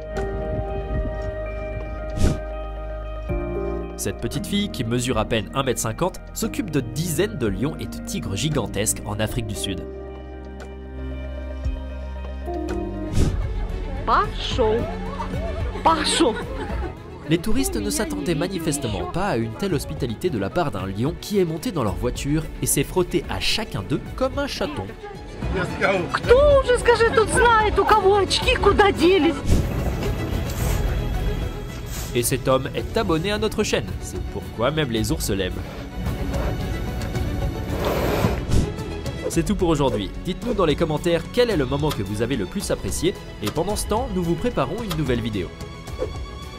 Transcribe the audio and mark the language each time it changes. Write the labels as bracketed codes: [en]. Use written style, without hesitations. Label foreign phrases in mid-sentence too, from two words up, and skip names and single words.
[fr] Cette petite fille, qui mesure à peine 1,50 m, s'occupe de dizaines de lions et de tigres gigantesques en Afrique du Sud. Les touristes ne s'attendaient manifestement pas à une telle hospitalité de la part d'un lion qui est monté dans leur voiture et s'est frotté à chacun d'eux comme un chaton. [ru] Кто уже, скажи, тут знает, у кого очки куда делись? [fr] Et cet homme est abonné à notre chaîne, c'est pourquoi même les ours l'aiment. C'est tout pour aujourd'hui. Dites-nous dans les commentaires quel est le moment que vous avez le plus apprécié et pendant ce temps, nous vous préparons une nouvelle vidéo.